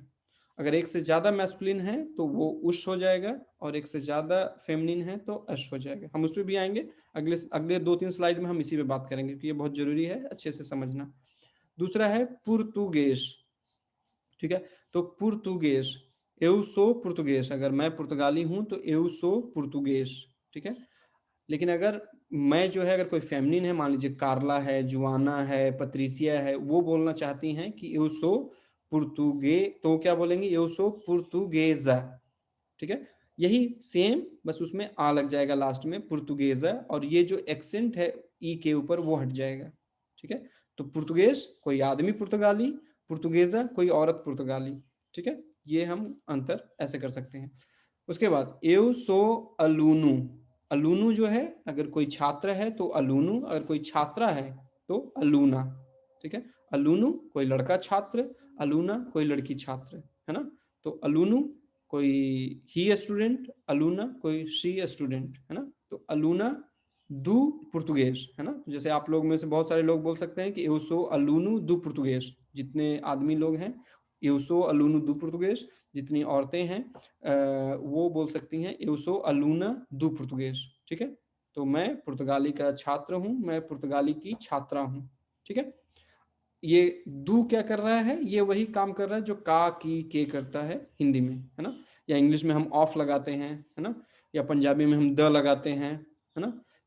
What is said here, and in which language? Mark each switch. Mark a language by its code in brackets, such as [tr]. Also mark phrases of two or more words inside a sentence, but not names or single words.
[hi] अगर एक से ज्यादा मैस्कुलिन है तो वो उश हो जाएगा, और एक से ज्यादा फेमिनिन है तो अश हो जाएगा। हम उस पर भी आएंगे अगले अगले 2-3 स्लाइड में, हम इसी पे बात करेंगे क्योंकि ये बहुत जरूरी है अच्छे से समझना। दूसरा है पुर्तुगेज। ठीक है, तो पुर्तुगेज, [pt] eu sou português, [hi] अगर मैं पुर्तगाली हूं तो [pt] eu sou português. [hi] ठीक है, लेकिन अगर मैं जो है अगर कोई फेमिनिन है, मान लीजिए कार्ला है, जुआना है, पत्रिसिया है, वो बोलना चाहती हैं कि [pt] eu sou português, [hi] तो क्या बोलेंगे? [pt] eu sou portuguesa. [hi] ठीक है, यही सेम, बस उसमें आ लग जाएगा लास्ट में, पुर्तुगेजा, और ये जो एक्सेंट है ई के ऊपर वो हट जाएगा। ठीक है, तो पुर्तुगेज कोई आदमी पुर्तगाली, पुर्तुगेजा कोई औरत पुर्तगाली। ठीक है, ये हम अंतर ऐसे कर सकते हैं। उसके बाद [pt] eu sou aluno, [hi] अलूनू जो है अगर कोई छात्र है तो अलूनू, अगर कोई छात्रा है तो अलूना। ठीक है, अलूनू कोई लड़का छात्र, अलूना कोई लड़की छात्र, है ना। तो अलूनू कोई [en] he student, [hi] अलूना कोई [en] she student, [hi] है ना। तो [pt] aluna do português, [hi] है ना। जैसे आप लोग में से बहुत सारे लोग बोल सकते हैं कि [pt] eu sou aluno do português, [hi] जितने आदमी लोग हैं [pt] eu sou aluno do português, [hi] जितनी औरतें हैं वो बोल सकती हैं [pt] eu sou aluna do português। [hi] ठीक है, तो मैं पुर्तगाली का छात्र हूं, मैं पुर्तगाली की छात्रा हूं। ठीक है, ये दू क्या कर रहा है? ये वही काम कर रहा है जो का की के करता है हिंदी में, है ना, या इंग्लिश में हम ऑफ लगाते हैं, है ना, या पंजाबी में हम द लगाते हैं, है ना।